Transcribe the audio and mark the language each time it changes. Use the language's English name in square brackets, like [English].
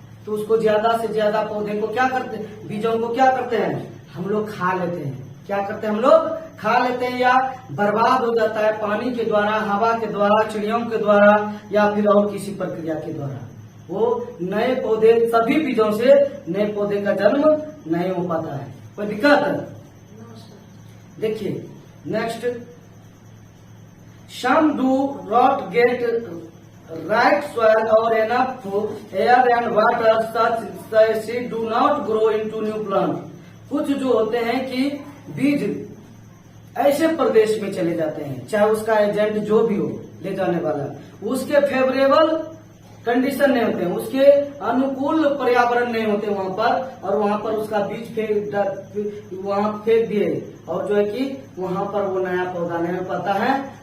[Hindi] तो उसको ज्यादा से ज्यादा पौधे को क्या करते हैं, बीजों को क्या करते हैं हम लोग खा लेते हैं। क्या करते हैं हम लोग? खा लेते हैं, या बर्बाद हो जाता है पानी के द्वारा, हवा के द्वारा, चिड़ियों के द्वारा, या फिर और किसी प्रक्रिया के द्वारा। वो नए पौधे, सभी बीजों से नए पौधे का जन्म नहीं हो पाता है। कोई दिक्कत? देखिए next, [English] some do not get right soil or enough air and water, such seed do not grow into new plant। [Hindi] कुछ जो होते हैं कि बीज ऐसे प्रदेश में चले जाते हैं, चाहे उसका एजेंट जो भी हो ले जाने वाला, उसके फेवरेबल कंडीशन नहीं होते हैं, उसके अनुकूल पर्यावरण नहीं होते वहां पर, और वहां पर उसका बीज वहां फेंक दिए और जो है कि वहां पर वो नया पौधा नहीं हो पाता है।